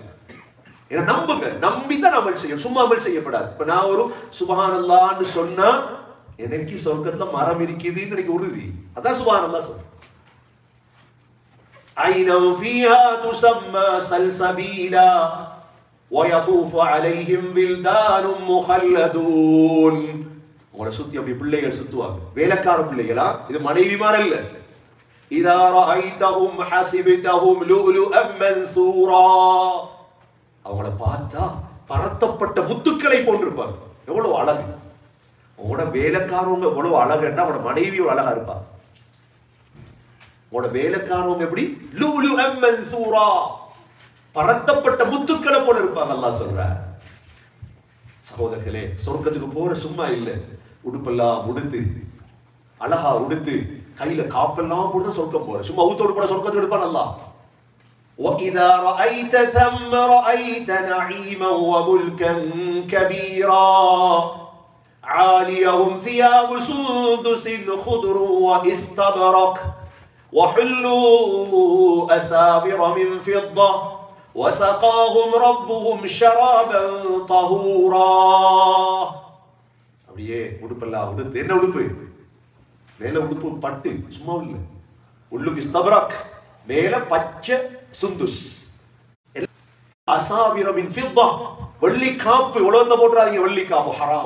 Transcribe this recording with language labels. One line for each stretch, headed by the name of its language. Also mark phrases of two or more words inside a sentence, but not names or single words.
Tamil: ஏன்னா நம்புங்க, நம்பிதான் அமல் செய்யும், சும்மா அமல் செய்யப்படாது. இப்ப நான் ஒரு சுப்ஹானல்லாஹ்னு சொன்னா எனக்கு சொர்க்கத்துல மரம் இருக்குதுன்னு எனக்கு உறுதி, அதான் சுப்ஹானல்லாஹ் சொல்றேன்.
Arabic: عينا فيها تسمى سلسبيلا ويطوف عليهم ولدان مخلدون.
Tamil: உங்களை சுத்தி அப்படி பிள்ளைகள் சுத்துவாங்க, வேலைக்கார பிள்ளைகளா, இது மனைவிமார் அல்ல.
Arabic: إذا رأيتهم حسبتهم لؤلؤا منثورا,
Tamil: அவங்கள பார்த்தா பரத்தப்பட்ட முத்துக்களை போன்றிருப்பாங்க. எவ்வளவு அழகு! உங்களோட வேலைக்காரவங்க எவ்வளவு அழகுன்னா அவனோட மனைவி ஒரு அழகா இருப்பா. உங்களோட வேலைக்காரவங்க எப்படி?
Arabic: لؤلؤا منثورا,
Tamil: பரத்தப்பட்ட முத்துக்களை போல இருப்பாங்க. அல்லாஹ் சொல்றார். சகோதரர்களே, சொர்க்கத்துக்கு போற சும்மா இல்ல, உடுப்பெல்லாம் உடுத்து அழகா உடுத்து கையில காப்பெல்லாம் போட்டு சொர்க்கம் போற, சும்மா ஊத்தோடு போற சொர்க்கத்துக்கு எடுப்பான் அல்லாஹ்.
Arabic: وَإِذَا رَأَيْتَ ثَمَّ رَأَيْتَ نَعِيمًا وَمُلْكًا كَبِيرًا عَالِيَهُمْ ثِيَابُ سُندُسٍ خُضْرٌ وَإِسْتَبْرَقٌ وَحُلُّوا أَسَاوِرَ مِنْ فِضَّةٍ وَسَقَاهُمْ رَبُّهُمْ شَرَابًا طَهُورًا.
Tamil: அப்படியே உடுப்பெல்லாம் உடுத்து. என்ன உடுப்பு? மேல உடுப்பு பட்டு, சும்மா இல்ல, உள்ளுக்கு இஸ்தபரக், மேல பச்சை சுந்துஸ்.
Arabic: أساور من فضة,
Tamil: வெள்ளி காப்பு. உலகத்துல போட்டுறாதீங்க வெள்ளி காப்பு, ஹராம்.